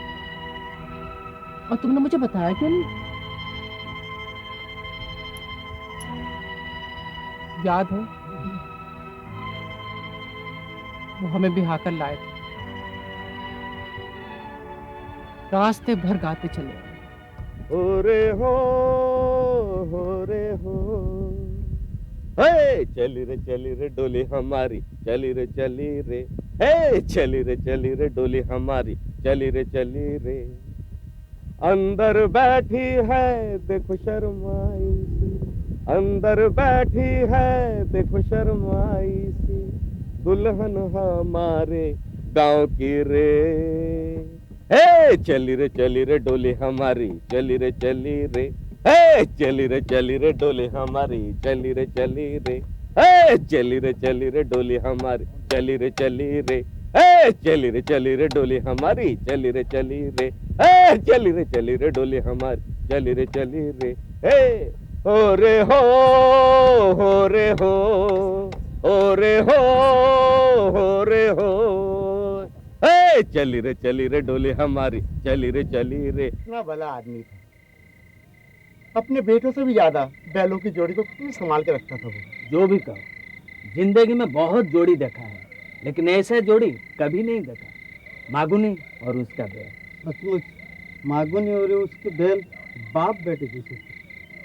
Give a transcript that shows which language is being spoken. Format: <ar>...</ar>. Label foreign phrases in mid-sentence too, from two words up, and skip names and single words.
<hi>और तुमने मुझे बताया क्यों नहीं? याद है वो हमें बिहा कर लाए थे, रास्ते भर गाते चले। हो रे हो रे हो, हे चली रे डोली हमारी, चली रे, हे चली रे डोली हमारी, चली रे। अंदर बैठी है देखो शर्माई सी, अंदर बैठी है देखो शर्माई सी, दुल्हन हमारे गांव की रे। हे चली रे डोली हमारी, चली रे, हे चली रे डोली हमारी, चली रे, हे चली रे डोली हमारी, चली रे, हे चली रे डोली हमारी, चली रे, हे चली रे डोली हमारी, चली रे, हे हो रे हो रे हो, हो रे हो रे हो, हे चली रे डोली हमारी, चली रे। इतना भला आदमी था, अपने बेटों से भी ज्यादा बैलों की जोड़ी को कितनी संभाल के रखता था वो। जो भी कहो, जिंदगी में बहुत जोड़ी देखा है, लेकिन ऐसे जोड़ी कभी नहीं देखा। मागुनी और उसका बैल। सचमुच मागुनी और उसके बैल बाप बेटे जैसे थे।</hi>